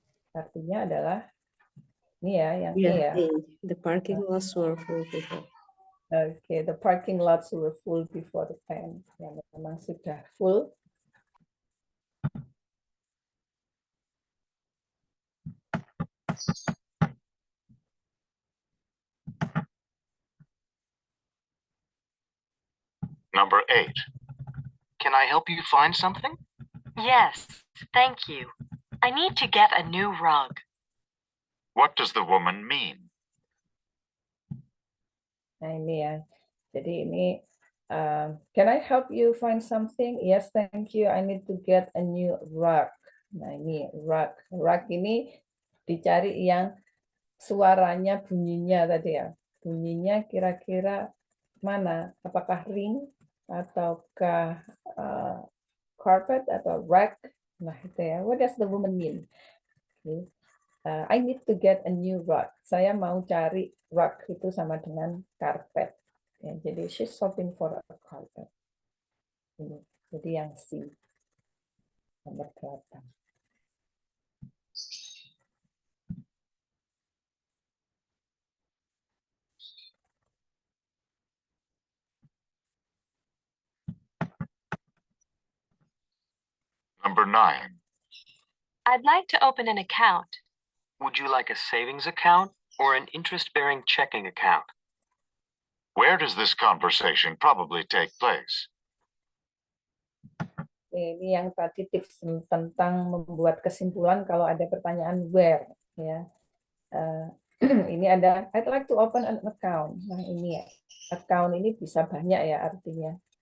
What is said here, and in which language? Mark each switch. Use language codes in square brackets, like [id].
[id] Artinya adalah ini ya, yang [en] Yeah, [id] ya. A. [en] The parking lots were full before. Okay, the parking lots were full before the 10. [id] Ya, memang sudah full. [en] Number 8. Can I help you find something? Yes, thank you. I need to get a new rug. What does the woman mean? [id] Nah, ini ya. Jadi ini, [en] can I help you find something? Yes, thank you. I need to get a new rug. [id] Nah, ini rug. Rug ini dicari yang suaranya, bunyinya tadi ya. Bunyinya kira-kira mana? Apakah ring ataukah carpet atau rug? Nah, itu ya. [en] What does the woman mean? Okay. I need to get a new rug. [id] Saya mau cari rug itu sama dengan carpet. Ya, jadi [en] she's shopping for a carpet. [id] Ini. Jadi yang C. Nomor 8. [en] Number 9. I'd like to open an account. Would you like a savings account or an interest-bearing checking account? Where does this conversation probably take place? [id] Ini yang tadi tips tentang membuat kesimpulan kalau ada pertanyaan where. Ya. Ini ada, [en] I'd like to open an account. [id] Nah ini ya, account ini bisa banyak ya artinya.